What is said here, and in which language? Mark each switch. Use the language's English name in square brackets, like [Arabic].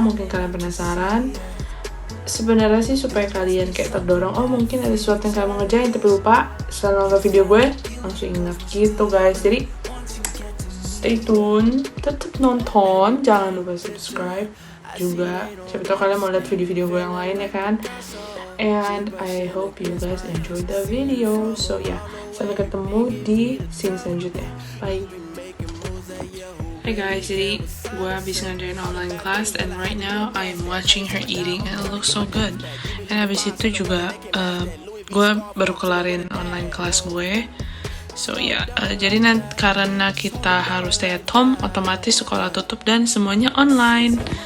[Indonesian] Mungkin kalian penasaran. Sebenarnya sih supaya kalian kayak terdorong, oh mungkin ada sesuatu yang kalian mau ngerjain tapi lupa, setelah nonton video gue langsung ingat gitu guys. Jadi [English] stay tune, [Indonesian] tetap nonton, jangan lupa subscribe juga, siapa tahu kalian mau lihat video-video gue yang lain ya kan. [English] And I hope you guys enjoy the video. So yeah, [Indonesian] sampai ketemu di scene selanjutnya. [English] Bye. Hey guys, [Indonesian] jadi gue habis ngadain [English] online class, and right now I'm watching her eating and it looks so good. [Indonesian] And habis itu juga gue baru kelarin online class gue. So yeah, jadi nanti karena kita harus [English] stay at home, [Indonesian] otomatis sekolah tutup dan semuanya online.